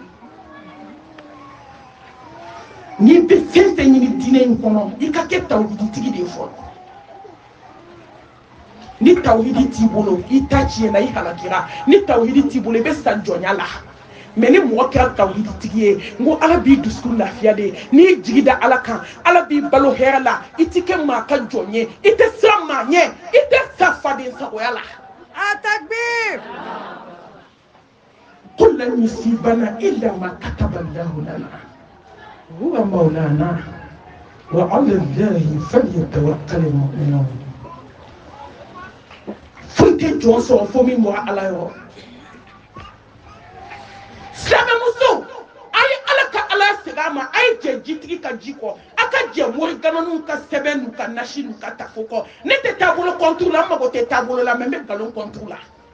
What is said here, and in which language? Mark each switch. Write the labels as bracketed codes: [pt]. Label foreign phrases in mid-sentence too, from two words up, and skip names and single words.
[bm] n'i bɛ fɛn fɛn ɲini diinɛ in kɔnɔ i ka kɛ tawhiditigi de ye fɔlɔ ni tawhidi t'i bolo i ta tiɲɛna i halakira ni tawhidi t'i bolo i bɛ sa jɔnya la mɛ ni mɔgɔ kɛra tawhiditigi ye n ko ala b'i dusukun lafiya de n'i jigi da ala kan ala b'i balo hɛrɛ la i ti kɛ maa ka jɔn ye i tɛ siran maa ɲɛ i tɛ sa faden sagoya la Atakbir [ar] قل لن يصيبنا إلا ما كتب الله لنا هو مولانا وعلى الله فليتوكل المؤمنون [bm] foyi tɛ jɔn sɔrɔ fo min bɔra ala yɔrɔ silamɛmuso a ye ala ka ala segin a ma a ye jɛ jitigi ka ji kɔ a ka jɛ mori gananiw ka sɛbɛn n'u ka nasi n'u ka tafo kɔ ne tɛ taabolo kɔnturu la n mago tɛ taabolo la mɛ n bɛ nkalon kɔnturu la